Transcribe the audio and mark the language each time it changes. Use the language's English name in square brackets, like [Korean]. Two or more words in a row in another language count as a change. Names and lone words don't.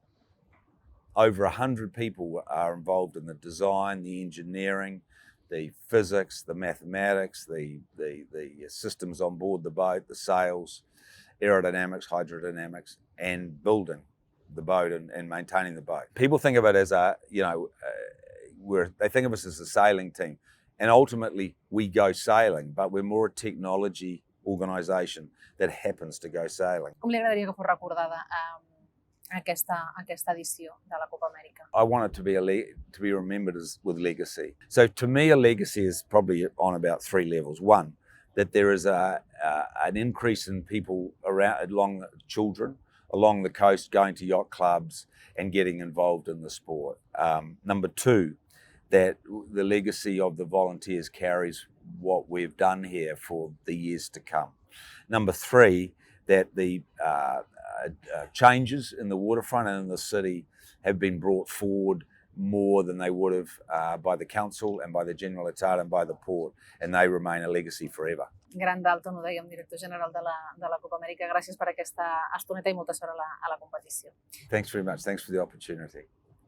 [English] Over 100 people are involved in the design, the engineering, the physics, the mathematics, the systems on board the boat, the sails, aerodynamics, hydrodynamics, and building. the boat and maintaining the boat. People think of it as they think of us as a sailing team, and ultimately we go sailing, but we're more a technology organisation that happens to go sailing. [Catalan] Com li agradaria que fos recordada aquesta edició de la Copa Amèrica? [English] I want it to be remembered with legacy. So to me, a legacy is probably on about 3 levels. One, that there is an increase in people children along the coast going to yacht clubs and getting involved in the sport. Number 2, that the legacy of the volunteers carries what we've done here for the years to come. Number 3, that the changes in the waterfront and in the city have been brought forward more than they would have by the council and by the Generalitat and by the port, and they remain a legacy forever. [Catalan] Gran Dalton, ho dèiem, director general de la Copa Amèrica. Gràcies per aquesta estoneta i molta sort a la competició. [English] Thanks very much. Thanks for the opportunity.